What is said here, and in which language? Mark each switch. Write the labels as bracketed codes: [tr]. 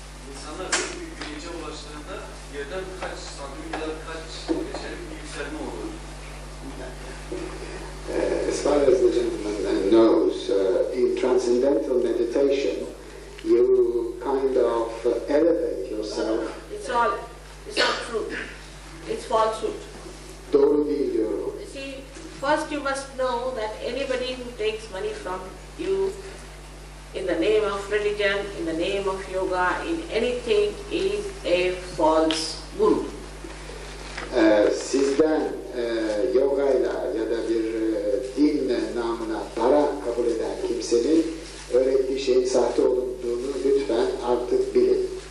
[tr] İnsanlar büyük bir bilince ulaştığında yerden kaç santim ya da kaç geçelim bir yükselme olur. [en] As far as the gentleman knows, in transcendental meditation, you kind of elevate yourself. It's not true. It's falsehood. [tr] Doğru değil diyorum. [en] You see, first you must know that anybody who takes money from you in the name of religion, in the name of yoga, in anything is a false guru. [tr] Sizden yogayla ya da bir din namına para kabul eden kimsenin öğrettiği şeyin sahte olduğunu lütfen artık bilin.